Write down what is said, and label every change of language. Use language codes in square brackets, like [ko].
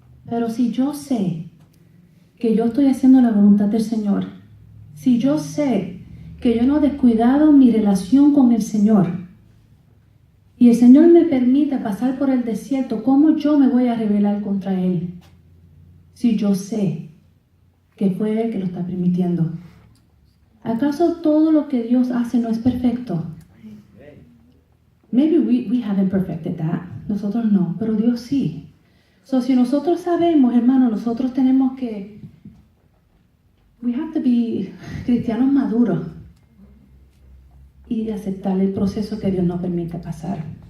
[es] Pero si yo sé que yo estoy haciendo la voluntad del Señor, si yo sé que yo no he descuidado mi relación con el Señor y el Señor me permite pasar por el desierto, ¿cómo yo me voy a rebelar contra Él? Si yo sé que fue Él que lo está permitiendo. ¿Acaso todo lo que Dios hace no es perfecto? [en] Maybe we haven't perfected that. [es] Nosotros no, pero Dios sí. So, si nosotros sabemos, hermanos, nosotros tenemos que, [en] we have to be [es] cristianos maduros y aceptar el proceso que Dios nos permite pasar.